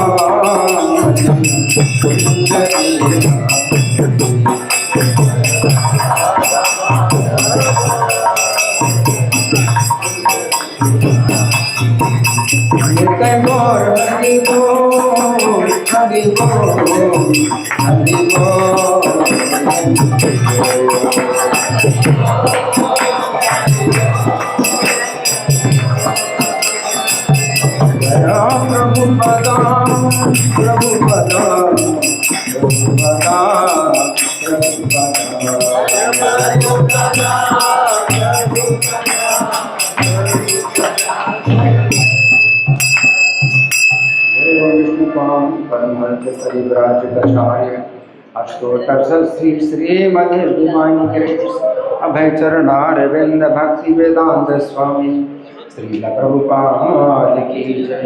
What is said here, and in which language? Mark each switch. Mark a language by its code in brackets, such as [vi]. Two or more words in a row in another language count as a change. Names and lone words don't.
[hi] कुंज नित्य मोर हरि बोल हरि बोल हरि बोल प्रभु पदा प्रभु पदा प्रभु पदा [sa] प्रभु पदा परमहंस परिव्राजकाचार्य अष्टोत्तर श्री श्रीमद्विमानी कृष्ण अभय चरणारविंद भक्ति वेदांत स्वामी श्रील प्रभुपाद की जय।